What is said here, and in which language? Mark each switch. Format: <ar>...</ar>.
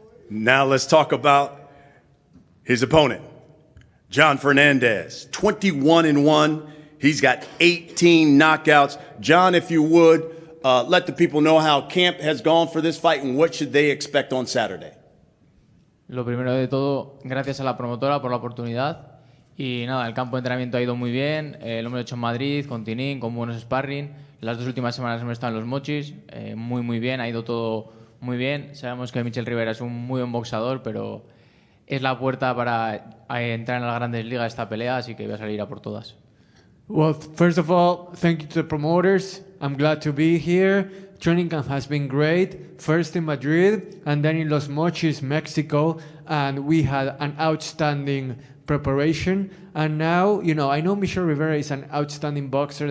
<en>Now let's talk about his opponent, John Fernandez, 21-1. He's got 18 knockouts. John, if you would, let the people know how camp has gone for this fight and what should they expect on Saturday.</en> <es>Lo primero de todo, gracias a la promotora por la oportunidad. Y nada, el campo de entrenamiento ha ido muy bien. Lo hemos hecho en Madrid, con Tinín, con buenos sparring. Las 2 últimas semanas hemos estado en los Mochis. Muy bien, ha ido todo muy bien. Sabemos que Michel Rivera es un muy buen boxeador, pero es la puerta para entrar en las grandes ligas esta pelea, así que voy a salir a por todas.</es> <en>Well, first of all, thank you to the promoters. I'm glad to be here. Training camp has been great. First in Madrid and then in Los Mochis, Mexico. And we had an outstanding preparation. And now, I know Michel Rivera is an outstanding boxer.</en>